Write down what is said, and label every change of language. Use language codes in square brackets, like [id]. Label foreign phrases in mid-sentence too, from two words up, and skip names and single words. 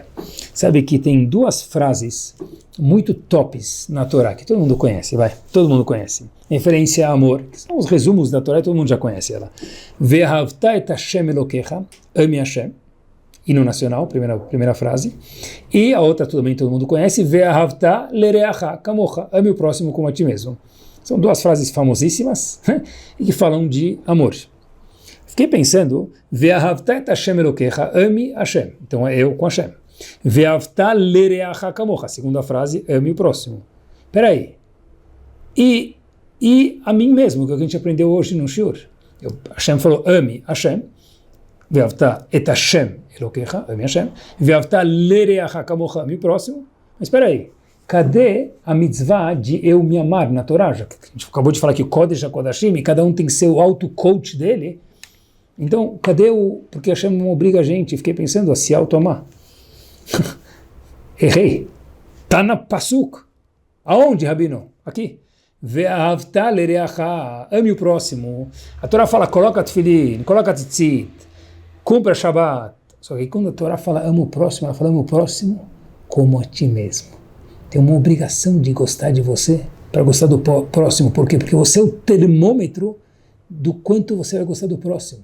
[pt] Sabe que tem 2 frases muito tops na Torá, que todo mundo conhece, todo mundo conhece. Referência a amor, que são os resumos da Torá, todo mundo já conhece ela. [he] ואהבת את השם אלוקיך, [pt] ame Hashem, hino nacional, primeira frase. E a outra também todo mundo conhece, [he] ואהבת לרעך כמוך, [pt] ame o próximo como a ti mesmo. São 2 frases famosíssimas e que falam de amor. Fiquei pensando, [he] ואהבת את השם אלוקיך, [pt] ame Hashem. Então é eu com Hashem. [he] ואהבת לרעך כמוך, [pt] segunda frase, ame o próximo. Peraí. E a mim mesmo, que a gente aprendeu hoje no Shiur. Hashem falou, ame Hashem. [he] ואהבת את השם אלוקיך, [pt] ame Hashem. [he] ואהבת לרעך כמוך, [pt] ame o próximo. Mas peraí. Cadê a mitzvah de eu me amar na Torá? Já que a gente acabou de falar que o [he] קודש הקודשים, [pt] e cada um tem que ser o auto-coach dele. Então, cadê porque Hashem não obriga a gente, fiquei pensando a se auto-amar. Errei. Tá na Pasuk. Aonde, Rabino? Aqui. [he] ואהבת לרעך, [pt] ame o próximo. A Torá fala, coloca tefilin, coloca tzitzit, cumpra Shabbat. Só que quando a Torá fala, ama o próximo, ela fala, ama o próximo como a ti mesmo. Tem uma obrigação de gostar de você para gostar do próximo. Por quê? Porque você é o termômetro do quanto você vai gostar do próximo.